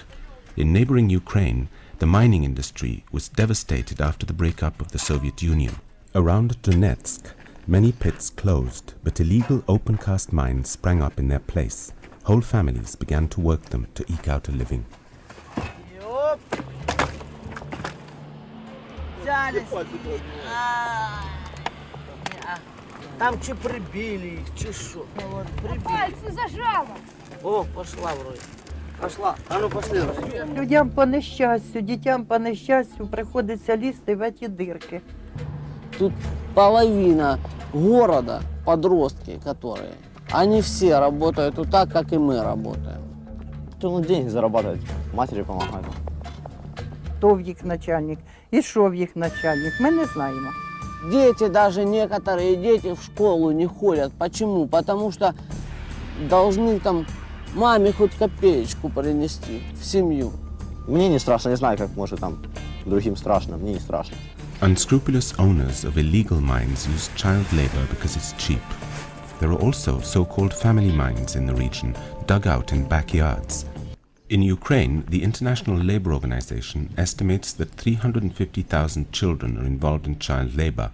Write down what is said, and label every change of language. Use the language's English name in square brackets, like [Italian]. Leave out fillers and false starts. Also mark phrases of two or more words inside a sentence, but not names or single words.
[English] In neighboring Ukraine, the mining industry was devastated after the breakup of the Soviet Union. Around Donetsk, many pits closed, but illegal open-cast mines sprang up in their place. Whole families began to work them to eke out a living. [Ukrainian] Там чи прибили їх, чи що? Вот, прибили. Пальці зажало. [Russian] О, пошла вроде. Пошла. А ну пошли. [Ukrainian] Людям по нещастю, дітям по нещастю приходиться лізти в ці дирки. [Russian] Тут половина города, подростки, которые, они все работают вот так, как и мы работаем. Кто деньги зарабатывать, матери помогать. [Ukrainian] Хто в їх начальник і що в їх начальник, ми не знаємо. [Russian] Дети, даже некоторые дети в школу не ходят. Почему? Потому что должны там маме хоть копеечку принести в семью. Мне не страшно, не знаю, как может там другим страшно, мне не страшно. [English] Unscrupulous owners of illegal mines use child labor because it's cheap. There are also so-called family mines in the region, dug out in backyards. In Ukraine, the International Labour Organization estimates that 350,000 children are involved in child labor.